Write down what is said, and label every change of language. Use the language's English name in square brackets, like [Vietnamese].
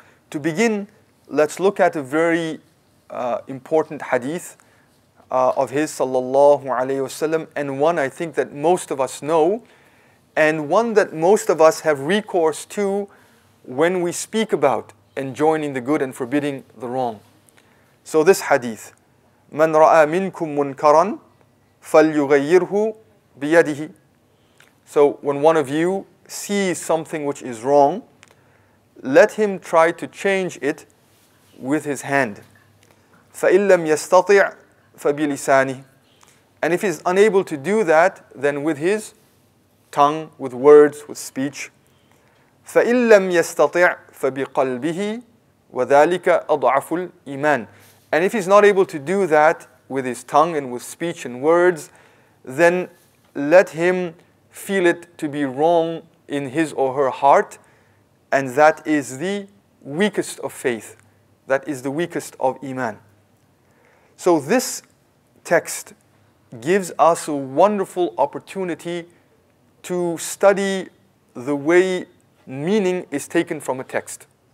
[English] To begin, let's look at a very important hadith of his sallallahu alayhi wasallam, and one I think that most of us know, and one that most of us have recourse to when we speak about enjoining the good and forbidding the wrong. So this hadith, [Arabic] من رأى منكم منكرا فليغيره بيده. [English] So when one of you sees something which is wrong, let him try to change it with his hand. [Arabic] فإن لم يستطع فبلسانه. [English] And if he's unable to do that, then with his tongue, with words, with speech. [Arabic] فإن لم يستطع فبقلبه وذلك أضعف الإيمان. [English] And if he's not able to do that with his tongue and with speech and words, then let him feel it to be wrong in his or her heart, and that is the weakest of faith. That is the weakest of Iman. So this text gives us a wonderful opportunity to study the way meaning is taken from a text.